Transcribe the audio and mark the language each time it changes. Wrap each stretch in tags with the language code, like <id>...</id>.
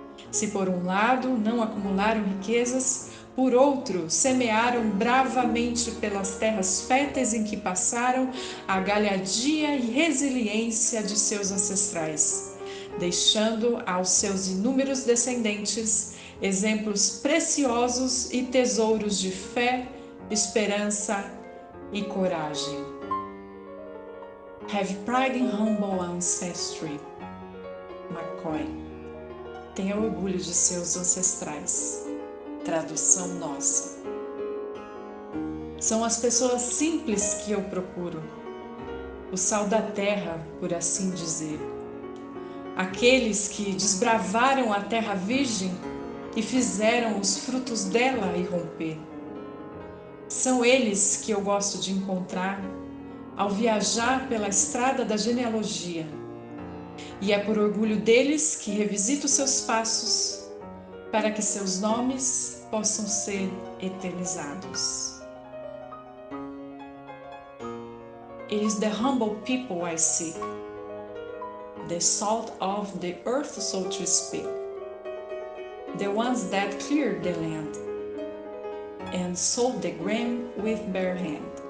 <pt>Se por um lado não acumularam riquezas, por outro semearam bravamente pelas terras férteis em que passaram a galhardia e resiliência de seus ancestrais, deixando aos seus inúmeros descendentes exemplos preciosos e tesouros de fé, esperança e coragem.</pt> <en>Have pride in humble ancestry. McCoy.</en> <pt>Tenha orgulho de seus ancestrais. Tradução nossa. São as pessoas simples que eu procuro, o sal da terra, por assim dizer. Aqueles que desbravaram a terra virgem e fizeram os frutos dela irromper. São eles que eu gosto de encontrar ao viajar pela estrada da genealogia. E é por orgulho deles que revisito seus passos, para que seus nomes possam ser eternizados.</pt> <en>It is the humble people I seek, the salt of the earth, so to speak. The ones that cleared the land and sowed the grain with bare hand.</en>